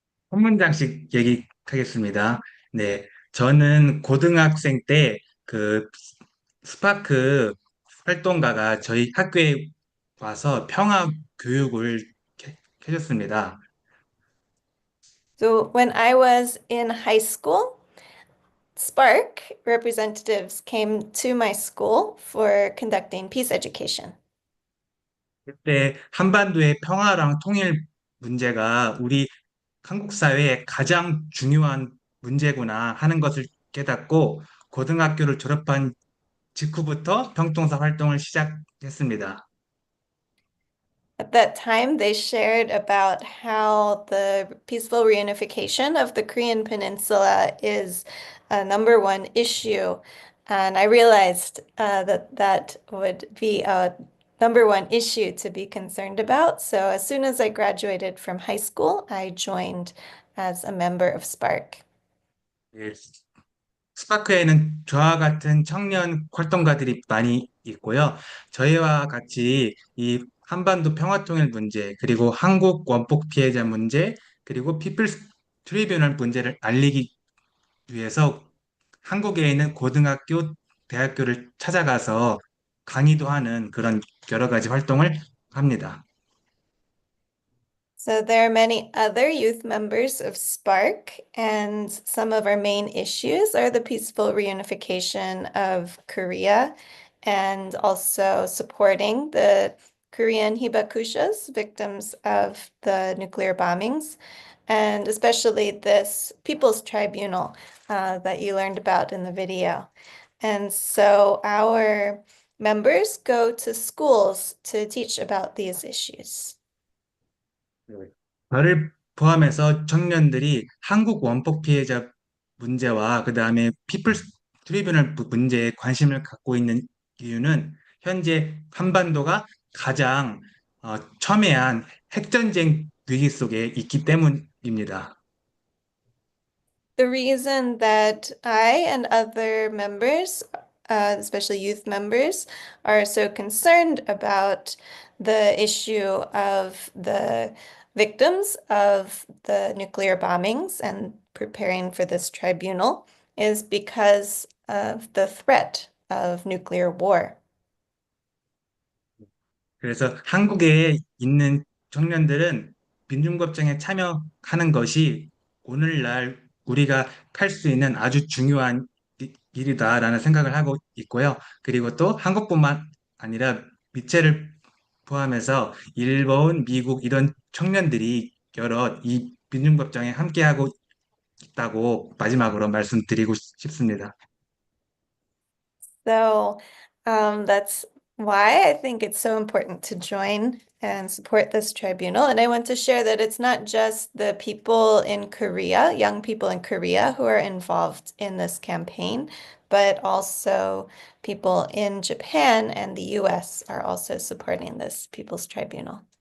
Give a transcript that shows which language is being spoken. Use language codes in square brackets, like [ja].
[ko] 한 문장씩 얘기하겠습니다. 네. 저는 고등학생 때 그 스파크 활동가가 저희 학교에 와서 평화 교육을 해줬습니다. [en] So when I was in high school, Spark representatives came to my school for conducting peace education. [ko] 그때 한반도의 평화랑 통일 문제가 우리 한국 사회의 가장 중요한 문제구나 하는 것을 깨닫고 고등학교를 졸업한 직후부터 평통사 활동을 시작했습니다. [en] At that time, they shared about how the peaceful reunification of the Korean Peninsula is a number one issue. And I realized that that would be a number one issue to be concerned about. So as soon as I graduated from high school, I joined as a member of Spark. [ko] 예, 스파크에는 저와 같은 청년 활동가들이 많이 있고요. 저희와 같이 이 한반도 평화통일 문제, 그리고 한국 원폭 피해자 문제, 그리고 피플스 트리뷰널 문제를 알리기 위해서 한국에 있는 고등학교, 대학교를 찾아가서 강의도 하는 그런 여러 가지 활동을 합니다. [en] So there are many other youth members of Spark, and some of our main issues are the peaceful reunification of Korea and also supporting the Korean hibakushas, victims of the nuclear bombings, and especially this People's Tribunal that you learned about in the video. And so our members go to schools to teach about these issues. [ko] 저를 포함해서 청년들이 한국 원폭 피해자 문제와 그 다음에 피플스 트리뷴럴 문제에 관심을 갖고 있는 이유는 현재 한반도가 가장 첨예한 핵전쟁 위기 속에 있기 때문입니다. [en] The reason that I and other members, especially youth members, are so concerned about the issue of the victims of the nuclear bombings and preparing for this tribunal is because of the threat of nuclear war. [ko] 그래서 한국에 있는 청년들은 민중겁정에 참여하는 것이 오늘날 우리가 할 수 있는 아주 중요한 일이다라는 생각을 하고 있고요. 그리고 또 한국뿐만 아니라 미체를 포함해서 일본, 미국 이런 청년들이 여러 이 민중겁정에 함께하고 있다고 마지막으로 말씀드리고 싶습니다. [en] So that's why I think it's so important to join and support this tribunal. And I want to share that it's not just the people in Korea, young people in Korea, who are involved in this campaign, but also people in Japan and the US are also supporting this People's Tribunal.